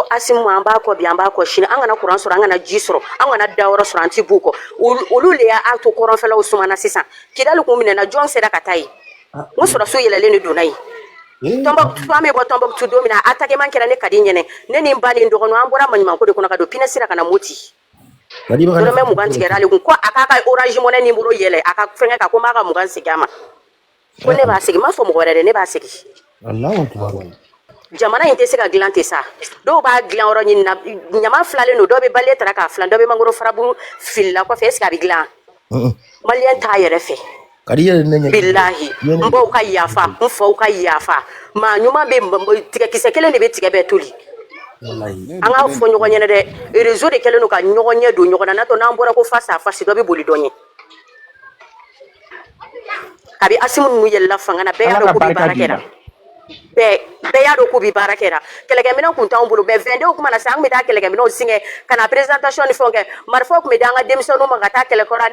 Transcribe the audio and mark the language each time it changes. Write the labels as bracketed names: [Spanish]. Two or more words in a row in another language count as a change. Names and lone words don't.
[Bambara] Asimu an b'a kɔ bi an b'a kɔ sini an kana courant sɔrɔ an kana ji sɔrɔ an kana dayɔrɔ sɔrɔ an tɛ b'u kɔ olu le y'a to kɔrɔnfɛlaw sumana sisan Kidali kun minɛna jɔn sera ka taa yen n sɔrɔsiw yɛlɛlen de donna yen Tɔnbɔkutu an bɛ bɔ Tɔnbɔkutu don min na attaquement kɛra ne ka di ɲɛnɛ ne ni n ba ni n dɔgɔninw an bɔra maɲumanko de kɔnɔ ka don Pinɛ sira ka na Moti dɔrɔmɛ 20 tigɛra ale kun ko a k'a ka orange money numéro yɛlɛ a ka fɛngɛ ka ko n b'a ka 20 segin a ma ko ne b'a segin n m'a fɔ mɔgɔ wɛrɛ dɛ ne b'a segin Allahu akbar. jamana in tɛ se ka dilan ten sa dɔw b'a dilan yɔrɔ ɲini na ɲama filalen don dɔw bɛ baliye tara k'a filan dɔw bɛ mangoro farabu filila kɔfɛ [French] est ce que [Bambara] a bɛ dilan maliyɛn t'a yɛrɛ fɛ bilahi n baw ka yafa n faw ka yafa maa ɲuman bɛ tigɛkisɛ kelen de bɛ tigɛ bɛɛ toli an k'a fɔ ɲɔgɔn ɲɛna dɛ réseau de kɛlen don ka ɲɔgɔn ɲɛ don ɲɔgɔn na n'o tɛ n'an bɔra ko [French] face à face [Bambara] dɔ bɛ boli dɔ ɲɛ kabi Asimu ninnu yɛlɛla fanga na bɛɛ y'a dɔn k'u bɛ baara kɛra bɛɛ y'a dɔn k'u bɛ baara kɛra kɛlɛkɛminɛw tun t'anw bolo mais 22 kuma na sisan an tun bɛ taa kɛlɛkɛminɛw singɛ ka na présentation ni fɛnw kɛ marifaw tun bɛ di an ka denmisɛnninw ma ka taa kɛlɛkɔrɔ